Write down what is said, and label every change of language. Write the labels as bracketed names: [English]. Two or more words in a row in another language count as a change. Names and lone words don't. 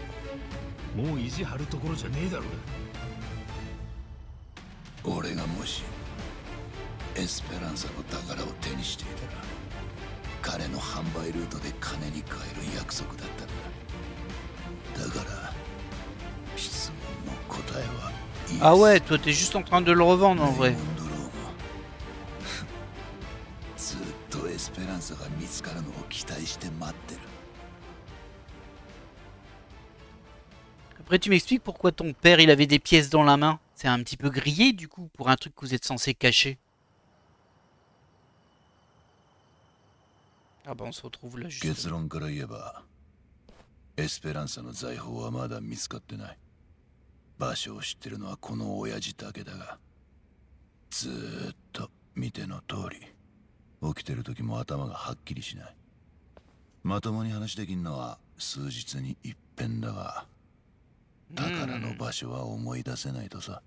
[Japanese] もう意地張るところじゃねえだろう。俺がもしエスペランサの宝を手にしていたら、彼の販売ルートで金に換える約束だったんだ。だから質問の答えはイエス。 [French] Ah ouais, toi t'es juste en train de le revendre en vrai. [Japanese] エスペランサが見つかるのを期待して待ってる。 [French] Après, tu m'expliques pourquoi ton père, il avait des pièces dans la main. C'est un petit peu grillé, du coup, pour un truc que vous êtes censé cacher. Ah bah, on se retrouve là juste. [Japanese] 結論から言えば、エスペランサの財宝はまだ見つかってない。場所を知ってるのはこの親父だけだが、ずーっと見ての通り、起きてる時も頭がはっきりしない。まともに話できんのは数日に一遍だが、宝の場所は思い出せないとさ。